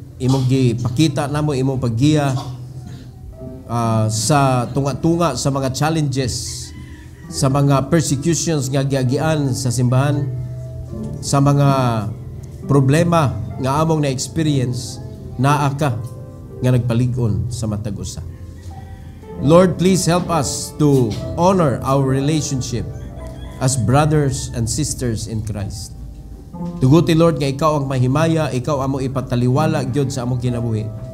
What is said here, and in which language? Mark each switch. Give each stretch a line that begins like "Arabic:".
Cebuano: Imong gipakita namo imong paggiya sa tunga-tunga sa mga challenges, sa mga persecutions nga giagian sa simbahan, sa mga problema nga among na-experience, naa ka nga nagpalig-on sa matag usa.
English: Lord, please help us to honor our relationship as brothers and sisters in Christ.
Cebuano: Tuguti, Lord, nga ikaw ang mahimaya, ikaw among ipataliwala gyud sa among kinabuhi.